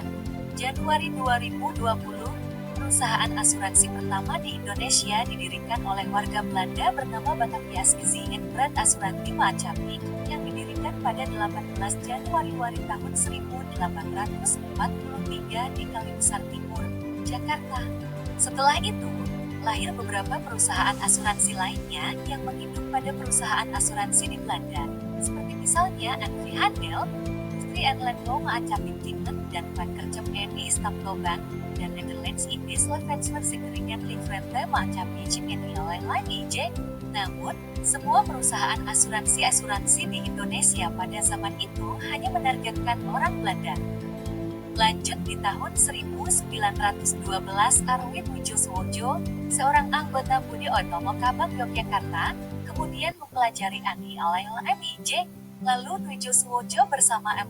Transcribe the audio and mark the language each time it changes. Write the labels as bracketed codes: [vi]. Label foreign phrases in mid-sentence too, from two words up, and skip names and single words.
[id] Januari 2020, perusahaan asuransi pertama di Indonesia didirikan oleh warga Belanda bernama Batavias Verzekeringsvereniging Asuransi Maatschappij yang didirikan pada 18 Januari tahun 1843 di Kalisbesar Timur, Jakarta. Setelah itu, lahir beberapa perusahaan asuransi lainnya yang menginduk pada perusahaan asuransi di Belanda, seperti misalnya Anvi Handel, Industri en Landbouw Maatschappij Tinten dan Van Kerjem Eni Stamtobank, dan Netherlands Indies Levensverzekering en Livrente Maatschappij Lain IJ. Namun, semua perusahaan asuransi di Indonesia pada zaman itu hanya menargetkan orang Belanda. Lanjut di tahun 1912, Arwin Wijosowojo, seorang anggota Budi Otomo Kabak Yogyakarta, kemudian mempelajari Ani Alail MIJ, lalu Wijosowojo bersama M.